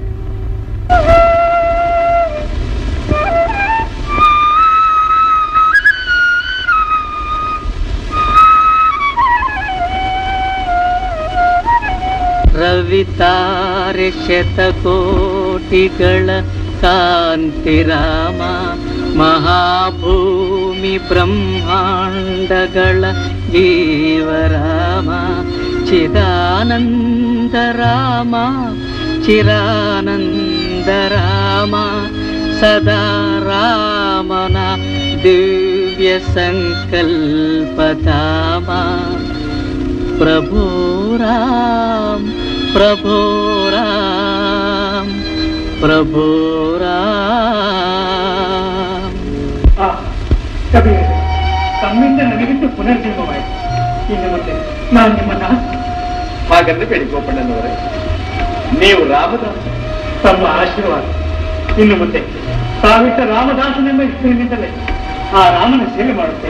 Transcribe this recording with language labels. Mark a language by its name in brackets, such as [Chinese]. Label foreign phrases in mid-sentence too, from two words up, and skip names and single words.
[Kannada] ರವಿತಾರೆ ಶತಕೋಟಿಗಳ ಕಾಂತಿ ರಾಮ, ಮಹಾಭೂಮಿ ಬ್ರಹ್ಮಾಂಡಗಳ ಜೀವರಾಮ, ಚಿದಾನಂದ ರಾಮ ಚಿರಾನಂದ ರಾಮ, ಸದಾ ರಾಮನ ದಿವ್ಯ ಸಂಕಲ್ಪಧಾಮ. ಪ್ರಭೋ ರಾಮ್ ಪ್ರಭೋ ರಾಮ್ ಪ್ರಭೋ ರಾಮ್. ತಮ್ಮಿಂದ ನನಗಿಂತ ಪುನರ್ಜನ್ಮವಾಯಿತು. ಇನ್ನು ಮುಂದೆ ನಾನು ನಿಮ್ಮನ್ನ ಹಾಗಂದ್ರೆ ಬೇಡಿ ಗೋಪಣ್ಣನವರೇ, ನೀವು ರಾಮದಾಸ. ತಮ್ಮ ಆಶೀರ್ವಾದ. ಇನ್ನು ಮುಂದೆ ತಾವಿಟ್ಟ ರಾಮದಾಸನೆಂಬ ಹೆಸರಿನಿಂದಲೇ ಆ ರಾಮನ ಸೇವೆ ಮಾಡುತ್ತೇನೆ.